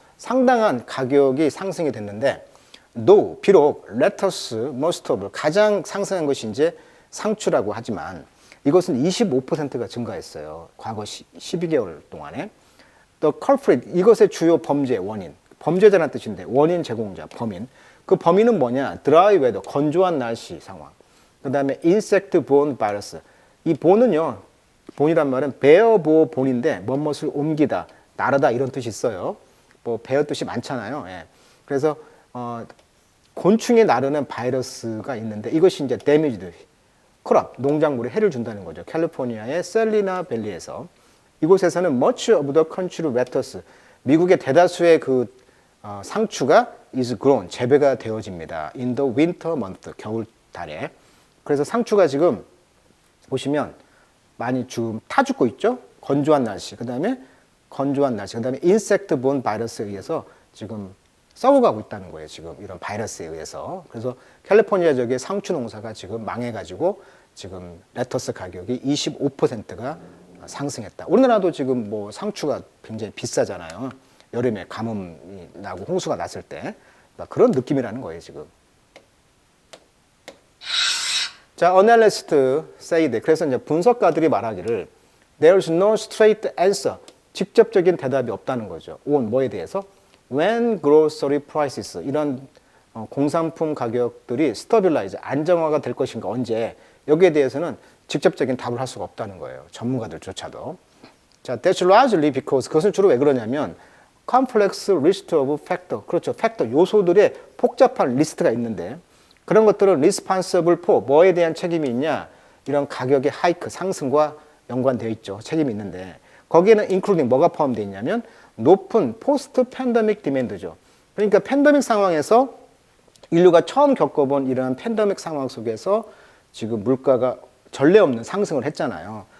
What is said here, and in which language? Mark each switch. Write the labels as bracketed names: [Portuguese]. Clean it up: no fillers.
[Korean] 상당한 가격이 상승이 됐는데, 비록 lettuce, mustard, 가장 상승한 것이 이제 상추라고 하지만 이것은 25%가 증가했어요. 과거 12개월 동안에. [English] The culprit, [Korean] 이것의 주요 범죄 원인, 범죄자라는 뜻인데 원인 제공자, 범인. 그 범인은 뭐냐? [English] dry weather, [Korean] 건조한 날씨 상황. [English] 그 다음에 insect borne virus. [Korean] 이 본은요, 본이란 말은 베어보 본인데 무엇을 옮기다, 나르다 이런 뜻이 있어요. 뭐 베어 뜻이 많잖아요. 예. 그래서 곤충이 나르는 바이러스가 있는데 이것이 이제 damaged 크롭, 농작물에 해를 준다는 거죠. 캘리포니아의 셀리나 밸리에서. 이곳에서는 [English] much of the country lettuce, [Korean] 미국의 대다수의 그 상추가 [English] is grown, [Korean] 재배가 되어집니다. [English] in the winter month, 겨울 달에. [Korean] 그래서 상추가 지금 보시면 많이 지금 타 죽고 있죠. 건조한 날씨, 그 다음에 insect borne 바이러스에 의해서 지금 썩어가고 있다는 거예요. 지금 이런 바이러스에 의해서. 그래서 캘리포니아 지역의 상추 농사가 지금 망해가지고 지금 레터스 가격이 25%가 상승했다. 우리나라도 지금 뭐 상추가 굉장히 비싸잖아요. 여름에 가뭄이 나고 홍수가 났을 때. 그런 느낌이라는 거예요, 지금. [English] 자, analysts say that. [Korean] 그래서 이제 분석가들이 말하기를 [English] there's no straight answer. [Korean] 직접적인 대답이 없다는 거죠. on 뭐에 대해서? [English] When grocery prices [Korean] 이런 공산품 가격들이 stabilize 안정화가 될 것인가 언제? 여기에 대해서는 직접적인 답을 할 수가 없다는 거예요. 전문가들조차도. [English] 자, that's largely because [Korean] 그것은 주로 왜 그러냐면 [English] complex list of factor. [Korean] 그렇죠. 팩터 요소들의 복잡한 리스트가 있는데 그런 것들은 [English] responsible for [Korean] 뭐에 대한 책임이 있냐? 이런 가격의 하이크 상승과 연관되어 있죠. 책임이 있는데 거기에는 including 뭐가 포함되어 있냐면 높은 포스트 팬데믹 디맨드죠. 그러니까 팬데믹 상황에서 인류가 처음 겪어본 이러한 팬데믹 상황 속에서 지금 물가가 전례 없는 상승을 했잖아요.